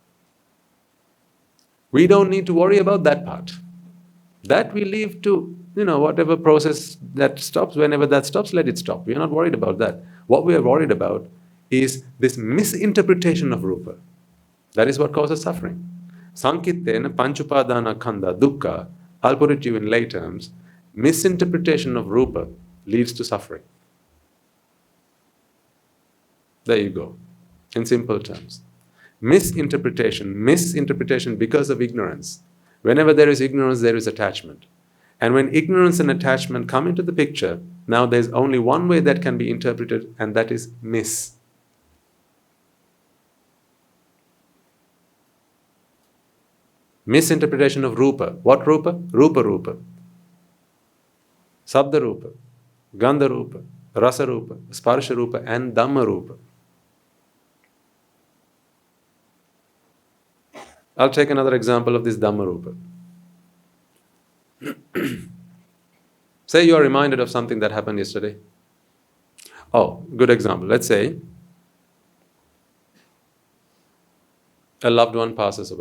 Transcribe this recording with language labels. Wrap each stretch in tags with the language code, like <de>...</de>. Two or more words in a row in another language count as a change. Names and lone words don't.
<en>We don't need to worry about that part. That we leave to, whatever process that stops, whenever that stops, let it stop. We are not worried about that. What we are worried about is this misinterpretation of rúpa. That is what causes suffering.</en> <pi>Sankittena panchupadana khandha dukkha,</pi> <en>I'll put it to you in lay terms, misinterpretation of rúpa leads to suffering. There you go, in simple terms. Misinterpretation because of ignorance. Whenever there is ignorance, there is attachment. And when ignorance and attachment come into the picture, now there's only one way that can be interpreted, and that is miss. Misinterpretation of rúpa. What rúpa? Rúpa.</en> <sa>Sabda rúpa, Gandha rúpa, Rasa rúpa, Sparsha rúpa and Dhamma rúpa.</sa> <en>I'll take another example of this</en> <sa>Dhamma rúpa.</sa> <en>Say you are reminded of something that happened yesterday. Oh, good example. Let's say a loved one passes away.</en>